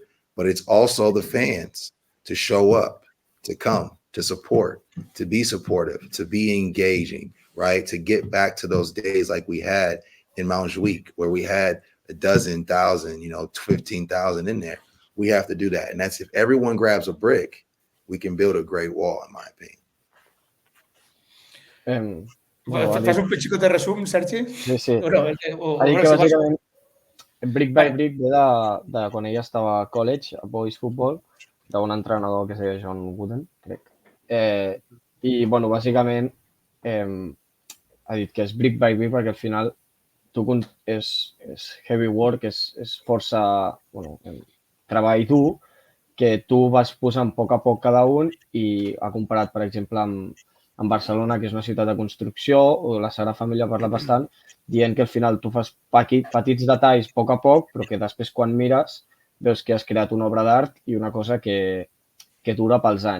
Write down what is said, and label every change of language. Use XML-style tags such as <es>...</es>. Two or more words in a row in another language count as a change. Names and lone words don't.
<en>But it's also the fans to show up, to come, to support, to be supportive, to be engaging, right? To get back to those days like we had in Montjuic, where we had 12,000, 15,000 in there. We have to do that. And that's if everyone grabs a brick, we can build a great wall, in my opinion.</en> <ca>Fas un xicot de resum, Sergi? Sí. Bueno, Ha dit que bàsicament</ca> <en>brick by brick</en> <ca>ve de quan ella estava a college, a</ca> <en>Boys Football,</en> <ca>d'un entrenador que es deia John Wooden, crec. I, bueno, bàsicament ha dit que és</ca> <en>brick by brick</en> <ca>perquè al final és</ca> <en>heavy work,</en> <ca>és força, bueno, treball dur, que tu vas posant a poc cada un i ha comparat, per exemple, amb Barcelona, que és una ciutat de construcció, o la Sagrada Família ha parlat bastant, dient que al final tu fas petits detalls a poc, però que després quan mires veus que has creat una obra d'art i una cosa que dura pels anys.</ca>